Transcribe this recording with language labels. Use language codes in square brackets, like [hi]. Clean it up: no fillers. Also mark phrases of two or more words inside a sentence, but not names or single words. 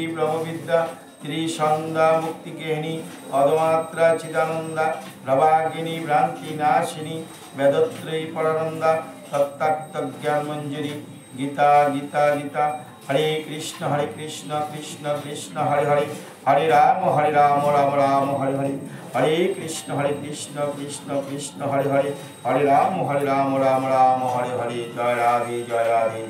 [sa] ब्रह्मविद्या त्रिसंध्या मुक्तिकेहिनी अधमात्रा चिदानंदा प्रभागिनी भ्रांति नाशिनी वेदत्रयी परानंदा तत्ताक्त ज्ञान मंजरी गीता गीता गीता। हरे कृष्ण कृष्ण कृष्ण हरे हरे, हरे राम राम राम हरे हरे। हरे कृष्ण कृष्ण कृष्ण हरे हरे, हरे राम राम राम हरे हरे। जय राधे जय राधे।